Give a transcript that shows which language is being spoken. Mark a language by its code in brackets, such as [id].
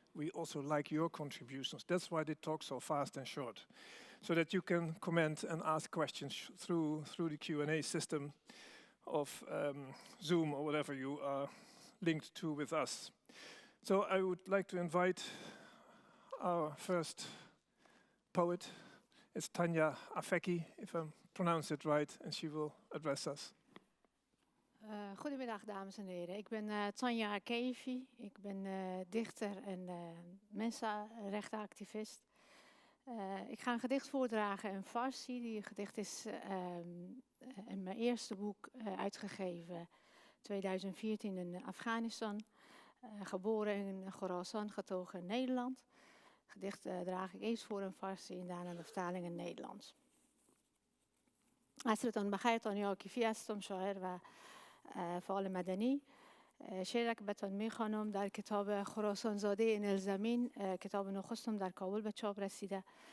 [en] We also like your contributions. That's why they talk so fast and short, so that you can comment and ask questions through the Q&A system of Zoom or whatever you are linked to with us. So I would like to invite our first poet. It's Tanya Afeki, if I pronounce it right, and she will address us. [nl] Goedemiddag dames en heren, ik ben Tanya Afeki, ik ben dichter en mensenrechtenactivist. Ik ga een gedicht voordragen in Farsi. Die gedicht is in mijn eerste boek uitgegeven 2014 in Afghanistan. Geboren in Khorasan, getogen in Nederland. Gedicht draag ik eerst voor in Farsi en daarna de vertaling in Nederlands. [fa] عصرتان بخیر، تانیا عاکفی هستم، شاعر و فعال مدنی. شعری که بهتون میخوانم در کتاب خراسان زاده این الزمین، کتاب نخستم در کابل به چاپ رسیده.